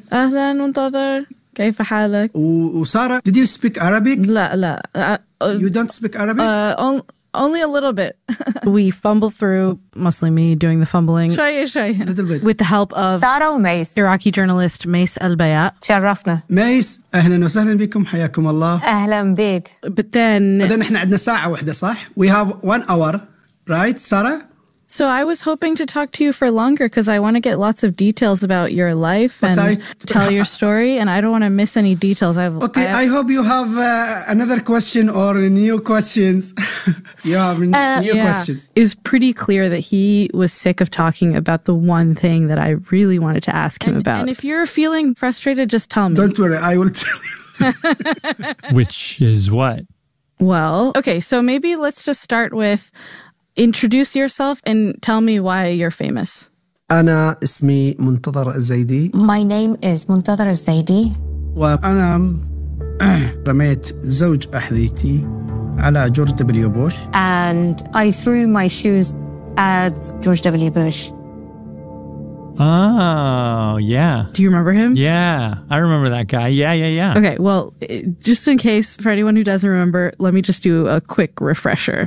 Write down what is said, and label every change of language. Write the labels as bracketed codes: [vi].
[ar] Ahlan, muntazir. كيف حالك? [en] Sara, did you speak Arabic? [ar] La. [en] You don't speak Arabic? Only a little bit. We fumble through, mostly me doing the fumbling. A little bit. With the help of Sara Mace. Iraqi journalist Mace Albayat. [ar] تشرفنا. Mace, أهلاً وسهلاً بكم حياكم الله. أهلاً بك. [en] But then [ar] إحنا عندنا ساعة واحدة صح? [en] We have 1 hour, right, Sara? So I was hoping to talk to you for longer because I want to get lots of details about your life tell your story, and I don't want to miss any details. I hope you have another question or new questions. You have new questions. It was pretty clear that he was sick of talking about the one thing that I really wanted to ask him about. And if you're feeling frustrated, just tell me. Don't worry, I will tell you. Which is what? Well, okay, so maybe let's just start with introduce yourself and tell me why you're famous. [ar] أنا اسمي منتظر الزيدي. [en] My name is منتظر الزيدي. [ar] وأنا رميت زوج أحذيتي على جورج دبليو بوش. [en] And I threw my shoes at George W. Bush. Oh, yeah. Do you remember him? Yeah, I remember that guy. Yeah. Okay, well, just in case for anyone who doesn't remember, let me just do a quick refresher.